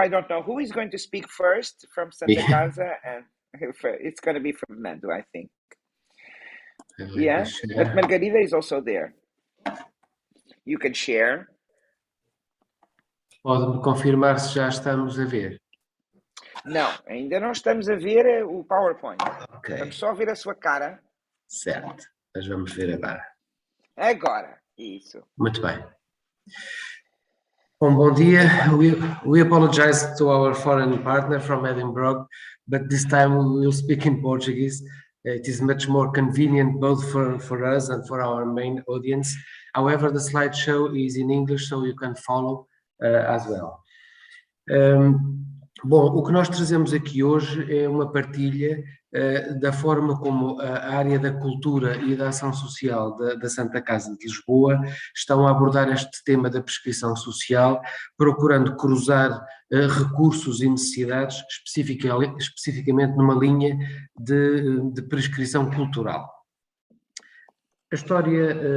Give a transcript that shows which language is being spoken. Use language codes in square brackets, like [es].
[en] I don't know who is going to speak first from Santa Casa, and it's going to be Fernando, I think. Yeah, but Margarida is also there. You can share. [pt] Pode-me confirmar se já estamos a ver? Não, ainda não estamos a ver o PowerPoint. Ok. Vamos só ver a sua cara. Certo, mas vamos ver agora. Agora, isso. Muito bem. Bom dia. [en] We apologize to our foreign partner from Edinburgh, but this time we will speak in Portuguese. It is much more convenient both for us and for our main audience. However, the slideshow is in English, so you can follow as well. [pt] Bom, o que nós trazemos aqui hoje é uma partilha da forma como a área da cultura e da ação social da Santa Casa de Lisboa estão a abordar este tema da prescrição social, procurando cruzar recursos e necessidades, especificamente numa linha de prescrição cultural. A história...